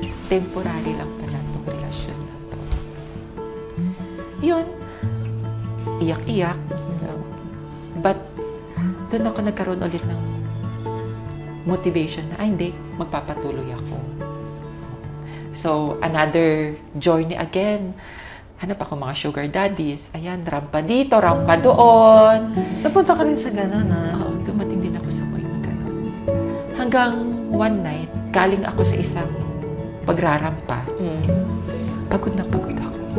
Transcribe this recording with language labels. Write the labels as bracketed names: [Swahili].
[Filipino] Temporary lang pala itong relasyon na to. Yun, iyak-iyak. But, doon ako nagkaroon ulit ng motivation na, hindi, magpapatuloy ako. [English] So, another journey again. [Filipino] Hanap ako mga sugar daddies. Ayan, rampa dito, rampa doon. Napunta ka rin sa gano'n, Oo, dumating din ako sa point na gano'n. Hanggang [English] one night, [Filipino] galing ako sa isang pagrarampa. Pagod na pagod ako.